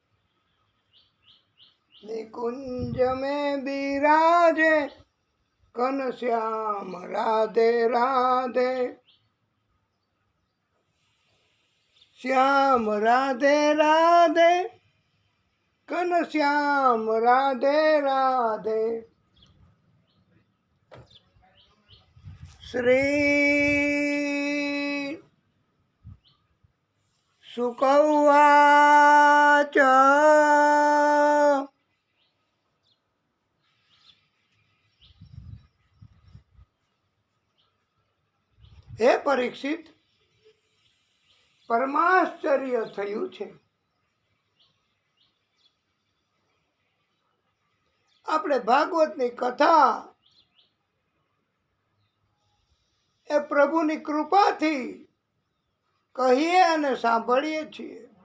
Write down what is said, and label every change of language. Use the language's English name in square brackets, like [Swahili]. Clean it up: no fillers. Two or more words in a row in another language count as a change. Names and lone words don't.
[Hindi] निकुंज में बिराजे घनश्याम राधे राधे। श्याम राधे राधे घनश्याम राधे राधे। [Sanskrit] श्री शुक उवाच हे परीक्षित, [Gujarati] પરમાશ્ચર્ય થયું છે। આપણે ભાગવતની કથા એ પ્રભુની કૃપાથી કહીએ અને સાંભળીએ છીએ।